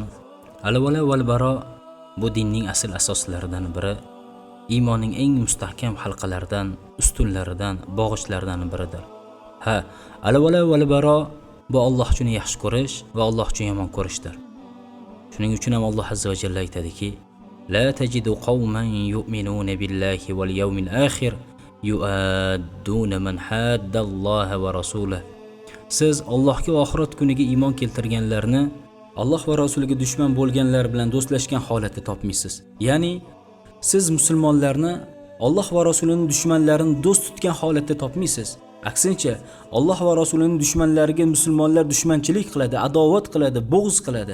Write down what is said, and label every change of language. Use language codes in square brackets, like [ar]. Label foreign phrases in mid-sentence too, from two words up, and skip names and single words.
[ar] الولاء والبراء [uz] bu dinning asl asoslaridan biri, iymonning eng mustahkam halqalaridan, ustunlaridan, bog'ichlaridan biridir. Ha, [ar] الولاء والبراء [uz] bu Alloh uchun yaxshi ko'rish va Alloh uchun yomon ko'rishdir. Shuning uchun ham Alloh [ar] عز وجل [uz] aytadiki: [ar] "لا تجد قوما يؤمنون بالله واليوم الآخر يوادون من حاد الله ورسوله." [uz] Siz Allohga va oxirat kuniga iymon keltirganlarni Alloh va rasuliga dushman bo'lganlar bilan do'stlashgan holatda topmaysiz. Ya'ni siz musulmonlarni Alloh va rasulining dushmanlarini do'st tutgan holatda topmaysiz. Aksincha, Alloh va rasulining dushmanlariga musulmonlar dushmanchilik qiladi, adovat qiladi, bo'g'iz qiladi.